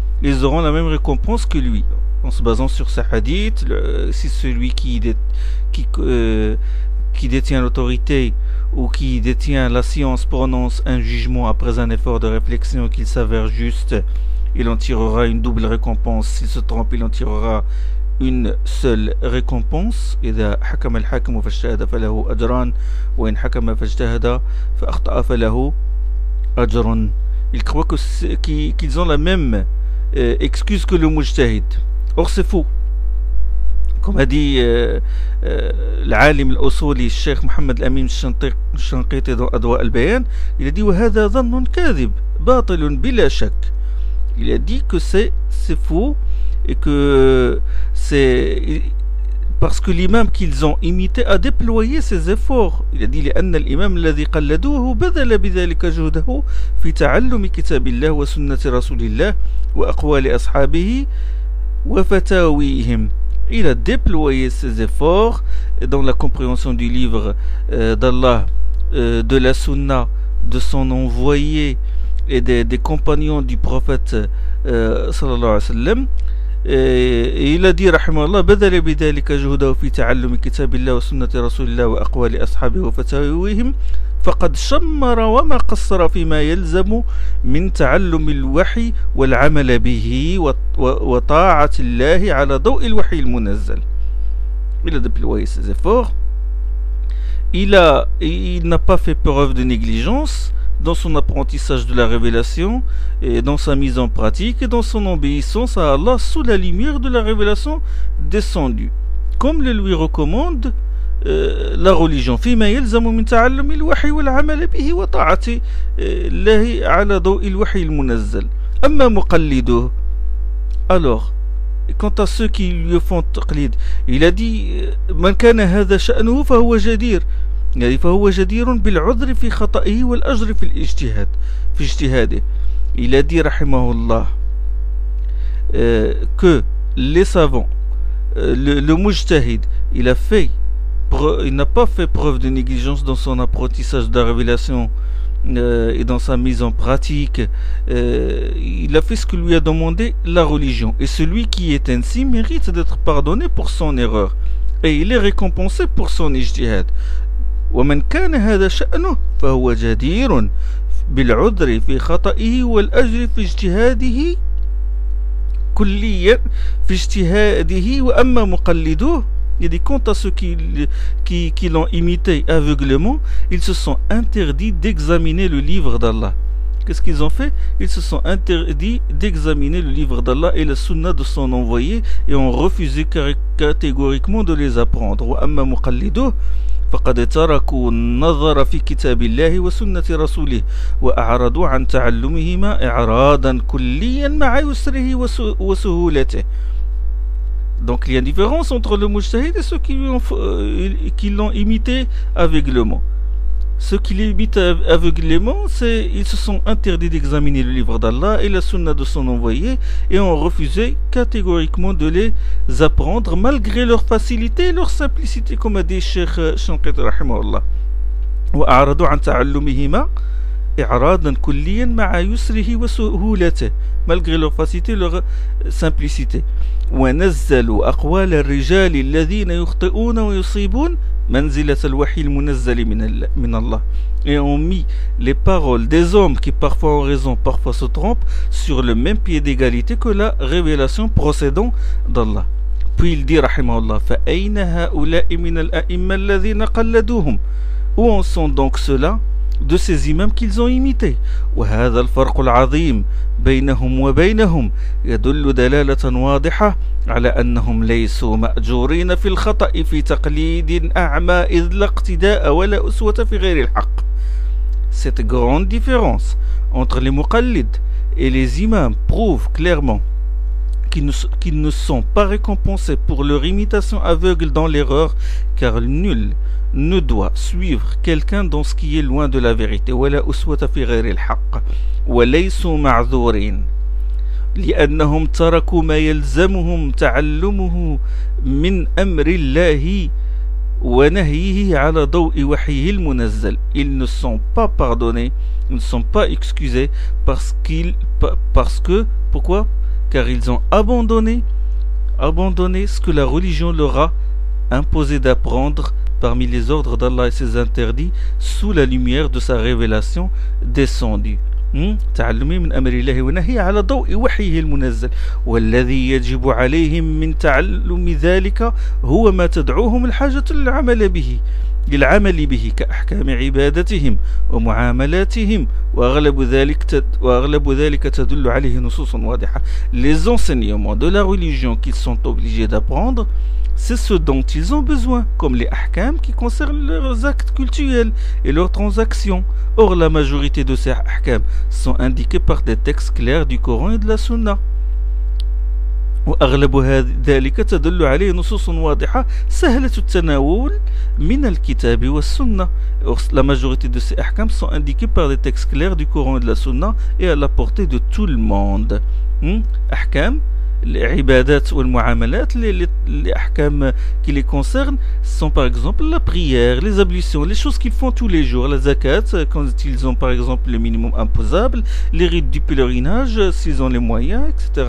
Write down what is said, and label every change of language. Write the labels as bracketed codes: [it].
[fr] Ils auront la même récompense que lui. En se basant sur sa hadith, si celui qui détient l'autorité ou qui détient la science prononce un jugement après un effort de réflexion qu'il s'avère juste, il en tirera une double récompense. S'il se trompe, il en tirera une seule récompense. [ar] إذا حكم الحاكم فاجتهد فله أجران وإن حكم فاجتهد فأخطأ فله أجر. [fr] Ils croient qu'ils ont la même excuse que le mujtahid. Or c'est faux. Comme a dit [ar] العالم الأصولي الشيخ محمد الأمين الشنقيطي [fr] dans [ar] أضواء البيان, [fr] il a dit [ar] وهذا ظن كاذب باطل بلا شك. [fr] Il a dit que c'est faux et que c'est parce que l'imam qu'ils ont imité a déployé ses efforts. Il a dit [ar] لأن الإمام الذي قلدوه بذل بذلك جهده في تعلم كتاب الله وسنة رسول الله وأقوال أصحابه وفتاويهم. [fr] Il a déployé ses efforts dans la compréhension du livre d'Allah, de la sunna, de son envoyé et des compagnons du prophète sallallahu alayhi wa sallam. Et il a dit [ar] رحمه الله بذل بذلك جهده في تعلم كتاب الله وسنة رسول الله وأقوال أصحابه وفتاويهم فقد شمر وما قصر فيما يلزم من تعلم الوحي والعمل به وطاعة الله على ضوء الوحي المنزل. [fr] Il a déployé ses efforts. Il n'a pas fait preuve de négligence dans son apprentissage de la révélation et dans sa mise en pratique et dans son obéissance à Allah sous la lumière de la révélation descendue, comme le lui recommande la religion. [ar] فيما يلزم من تعلم الوحي والعمل به وطاعة الله على ضوء الوحي المنزل. أما مقلده, [fr] alors quant à ceux qui lui font taqlid, il a dit [ar] من كان هذا شأنه فهو جدير, يعني فهو جدير بالعذر في خطئه والأجر في الاجتهاد في اجتهاده. [fr] Il a dit [ar] رحمه الله [fr] que les savants, le mujtahid, il n'a pas fait preuve de négligence dans son apprentissage de la révélation et dans sa mise en pratique. Il a fait ce que lui a demandé la religion, et celui qui est ainsi mérite d'être pardonné pour son erreur et il est récompensé pour son ijtihad. [ar] ومن كان هذا شأنه فهو جدير بالعذر في خطئه والأجر في اجتهاده كليا في اجتهاده. وأما مقلدوه, [fr] il dit quant à ceux qui l'ont imité aveuglément, ils se sont interdits d'examiner le livre d'Allah. Qu'est-ce qu'ils ont fait? Ils se sont interdits d'examiner le livre d'Allah et la sunna de son envoyé et ont refusé catégoriquement de les apprendre. [ar] وأما مقلدوه فقد تركوا النظر في كتاب الله وسنة رسوله وأعرضوا عن تعلمهما إعراضا كليا مع يسره وسهولته. [fr] Donc il y a une différence entre le mujtahid et ceux qui l'ont imité aveuglément. Ceux qui l'imitent aveuglément, ils se sont interdits d'examiner le livre d'Allah et la sunna de son envoyé et ont refusé catégoriquement de les apprendre malgré leur facilité et leur simplicité, comme a dit Cheikh Shanqiti rahimahullah. [ar] وأعرضوا عن تعلمهما إعراضا كليا مع يسره وسهولته, [fr] malgré leur facilité et leur simplicité. [ar] ونزلوا أقوال الرجال الذين يخطئون ويصيبون منزلة الوحي المنزل من الله. [fr] Et ont mis les paroles des hommes qui parfois ont raison, parfois se trompent, sur le même pied d'égalité que la révélation procédant d'Allah. Puis il dit rahimahullah [ar] فأين هؤلاء من الأئمة الذين قلدوهم. [fr] Où en sont donc ceux-là de ces imams qu'ils ont imités? [ar] وهذا الفرق العظيم بينهم وبينهم يدل دلالة واضحة على أنهم ليسوا مأجورين في الخطأ في تقليد أعمى إذ لا اقتداء ولا أسوة في غير الحق. [fr] Cette grande différence entre les muqallid et les imams prouve clairement qu'ils ne sont pas récompensés pour leur imitation aveugle dans l'erreur, car nul ne doit suivre quelqu'un dans ce qui est loin de la vérité. [ar] ولا أسوة في غير الحق وليسوا معذورين لأنهم تركوا ما يلزمهم تعلمه من أمر الله ونهيه على ضوء وحيه المنزل. [fr] Ils ne sont pas pardonnés, ils ne sont pas excusés parce que pourquoi? Car ils ont abandonné ce que la religion leur a imposé d'apprendre parmi les ordres d'Allah et ses interdits sous la lumière de sa révélation descendue. [ar] تعلمي من أمر الله ونهي على ضوء وحيه المنزل والذي يجب عليهم من تعلم ذلك هو ما تدعوهم الحاجة للعمل به كأحكام عبادتهم ومعاملاتهم وأغلب ذلك تدل عليه نصوص واضحة. [fr] Les enseignements de la religion qu'ils sont obligés d'apprendre, c'est ce dont ils ont besoin, comme les ahkam qui concernent leurs actes cultuels et leurs transactions. Or, la majorité de ces ahkam sont indiqués par des textes clairs du Coran et de la Sunna. [ar] وأغلب ذلك تدل عليه نصوص واضحة سهلة التناول من الكتاب والسنة. [fr] La majorité de ces ahkam sont indiqués par des textes clairs du Coran et de la Sunna et à la portée de tout le monde. Ahkam, les ibadat ou les muamalat, les ahkam qui les concernent sont par exemple la prière, les ablutions, les choses qu'ils font tous les jours, la zakat quand ils ont par exemple le minimum imposable, les rites du pèlerinage s'ils ont les moyens, etc.